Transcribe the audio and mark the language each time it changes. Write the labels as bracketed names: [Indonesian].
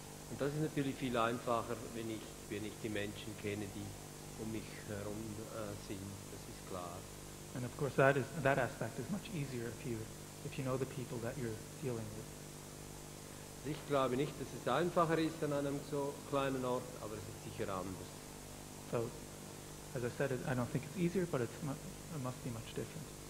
[German] Und das ist natürlich viel einfacher, wenn ich die Menschen kenne, die um mich herum sind. Das ist klar. [English] And of course, that aspect is much easier if you know the people that you're dealing with. [German] Ich glaube nicht, dass es einfacher ist an einem so kleinen Ort, aber es ist sicher anders. [English] So, as I said, I don't think it's easier, but it must be much different.